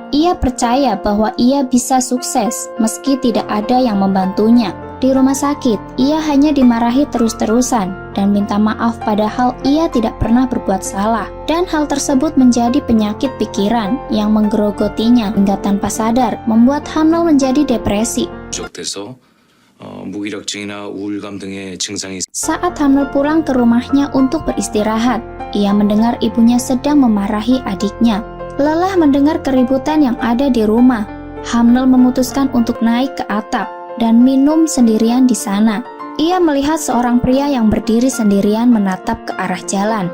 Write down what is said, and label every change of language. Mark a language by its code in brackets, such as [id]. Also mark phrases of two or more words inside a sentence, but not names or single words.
[id] Ia percaya bahwa ia bisa sukses, meski tidak ada yang membantunya. Di rumah sakit, ia hanya dimarahi terus-terusan dan minta maaf padahal ia tidak pernah berbuat salah. Dan hal tersebut menjadi penyakit pikiran yang menggerogotinya hingga tanpa sadar membuat Hanel menjadi depresi. [ko] 누적돼서 무기력증이나 우울감 등의 증상이 [id] Saat Hanel pulang ke rumahnya untuk beristirahat, ia mendengar ibunya sedang memarahi adiknya. Lelah mendengar keributan yang ada di rumah, Hanel memutuskan untuk naik ke atap dan minum sendirian di sana. Ia melihat seorang pria yang berdiri sendirian menatap ke arah jalan.